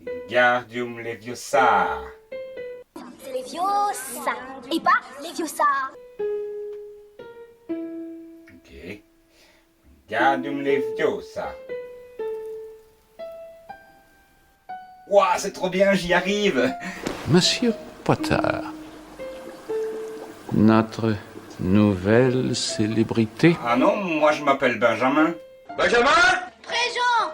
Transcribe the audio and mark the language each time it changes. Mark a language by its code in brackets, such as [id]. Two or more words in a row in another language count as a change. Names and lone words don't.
[fr] Wingardium Leviosa. C'est Leviosa, et pas Leviosa. Ok. Wingardium Leviosa. Ouah, c'est trop bien, j'y arrive. Monsieur Potter, notre nouvelle célébrité. Ah non, moi je m'appelle Benjamin. Benjamin! Présent.